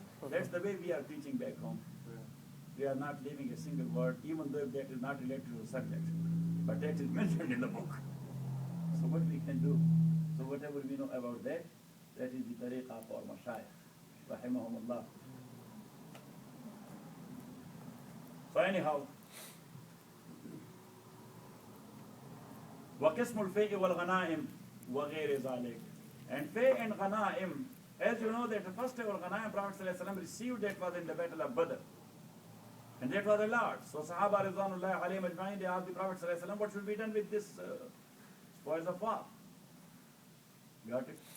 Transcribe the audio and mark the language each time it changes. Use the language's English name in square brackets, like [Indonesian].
[English] That's the way we are teaching back home. We are not leaving a single word, even though that is not related to the subject. But that is mentioned in the book. So what we can do, so whatever we know about that, that is the tariqah for Mashayikh, rahimahumullah. So anyhow, [Arabic] وَقِسْمُ الْفَيْءِ وَالْغَنَائِمِ وَغَيْرِ ذَلِكَ. [English] And Fay and Ghanaim, as you know that the first ever Ghanaim Prophet ﷺ received, that was in the battle of Badr. And that was a lot. So Sahaba Ridwanullahi alayhim ajma'in, they asked the Prophet ﷺ, what should be done with this spoils of war? Got it?